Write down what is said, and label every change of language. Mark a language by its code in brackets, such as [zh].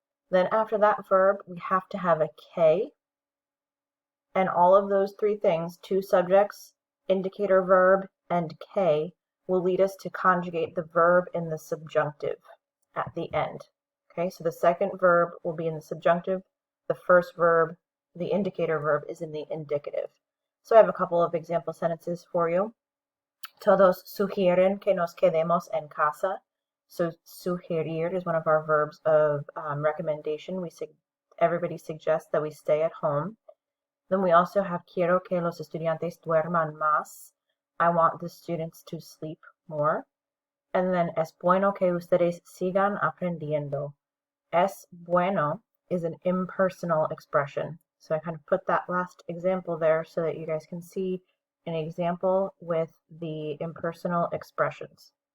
[en] Then after that verb, we have to have a K. And all of those three things, two subjects, indicator verb, and K, will lead us to conjugate the verb in the subjunctive at the end. Okay, so the second verb will be in the subjunctive. The first verb, the indicator verb, is in the indicative. So I have a couple of example sentences for you. [es] Todos sugieren que nos quedemos en casa. [en] So sugerir is one of our verbs of recommendation. Everybody suggests that we stay at home. Then we also have [es] quiero que los estudiantes duerman más. [en] I want the students to sleep more. And then [es] es bueno que ustedes sigan aprendiendo. [en] Es bueno is an impersonal expression. So I kind of put that last example there so that you guys can see an example with the impersonal expressions.